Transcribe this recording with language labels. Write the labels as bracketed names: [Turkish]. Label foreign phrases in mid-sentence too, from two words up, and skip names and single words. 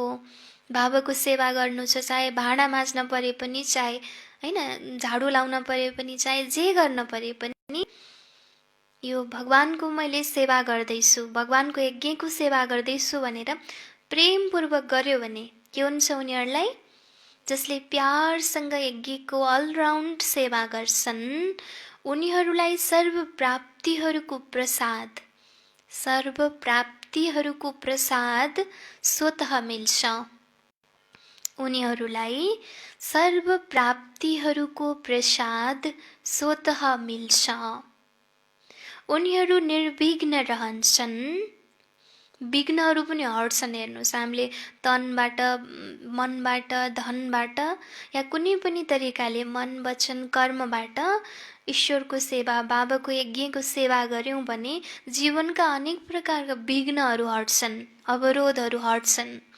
[Nepali] बाबाको सेवा गर्नु छ, चाहे भाँडा माझ्न परे पनि, चाहे हैन झाडु लाउन परे पनि, चाहे जे गर्न परे पनि, यो भगवानको मैले सेवा गर्दैछु, भगवानको यज्ञको सेवा गर्दैछु भनेर प्रेमपूर्वक गर्यो भने के हुन्छ उनीहरूलाई? जसले प्यारसँग यज्ञको अलराउन्ड सेवा गर्छन् उनीहरूलाई सर्व प्राप्तिहरूको प्रसाद, सर्व प्राप्तिहरूको प्रसाद स्वतः मिल्छ। उनीहरूलाई सर्व प्राप्तिहरूको प्रसाद स्वतः मिल्छ। उनीहरू निर्विघ्न रहन्छन्। विघ्नहरू पनि हट्छन्। हेर्नुहोस्, हामीले तनबाट, मनबाट, धनबाट या कुनै पनि तरिकाले मन, वचन, कर्मबाट ईश्वरको सेवा, बाबाको यज्ञको सेवा गऱ्यौँ भने जीवनका अनेक प्रकारका विघ्नहरू हट्छन्, अवरोधहरू हट्छन्।